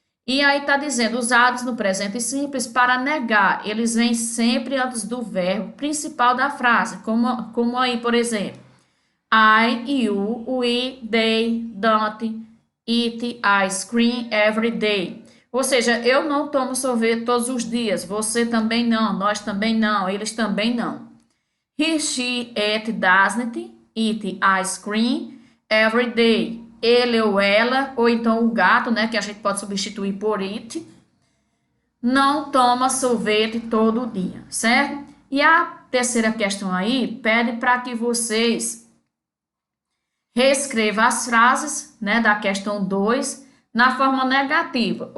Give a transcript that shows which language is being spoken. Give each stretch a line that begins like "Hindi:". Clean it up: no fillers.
Portuguese: E aí está dizendo, usados no presente simples para negar, eles vêm sempre antes do verbo principal da frase, como aí, por exemplo,
English: I, you, we, they, don't eat ice cream every day.
Portuguese: Ou seja, eu não tomo sorvete todos os dias, você também não, nós também não, eles também não.
English: He, she, it doesn't eat ice cream every day.
Portuguese: Ele ou ela, ou então o gato, né, que a gente pode substituir por it, não toma sorvete todo dia, certo? E a terceira questão aí pede para que vocês reescrevam as frases, né, da questão 2 na forma negativa.